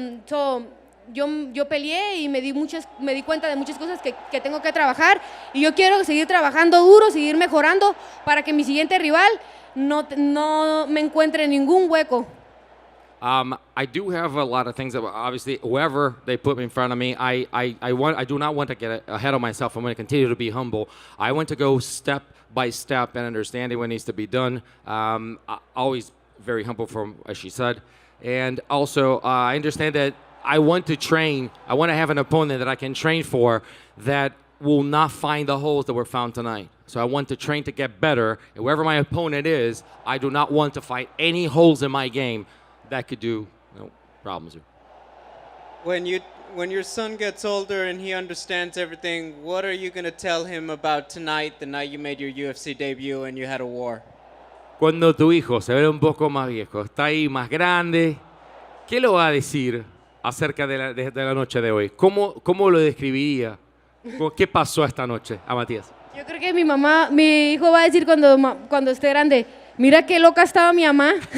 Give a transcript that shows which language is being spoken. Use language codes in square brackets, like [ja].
[es] Yo peleé y me di cuenta de muchas cosas que tengo que trabajar, y yo quiero seguir trabajando duro, seguir mejorando para que mi siguiente rival no me encuentre ningún hueco. [en] I do have a lot of things that obviously whoever they put in front of me, I do not want to get ahead of myself. I'm going to continue to be humble. I want to go step by step and understanding what needs to be done. Always very humble, from as she said, and also I understand that I want to train. I want to have an opponent that I can train for that will not find the holes that were found tonight. So I want to train to get better. And whoever my opponent is, I do not want to find any holes in my game that could do problems. When your son gets older and he understands everything, what are you going to tell him about tonight, the night you made your UFC debut and you had a war? [es] Cuando tu hijo se ve un poco más viejo, está ahí más grande, ¿qué lo va a decir acerca de la noche de hoy? ¿Cómo lo describiría? ¿Qué pasó esta noche a Matías? Yo creo que mi hijo va a decir cuando esté grande, mira qué loca estaba mi mamá.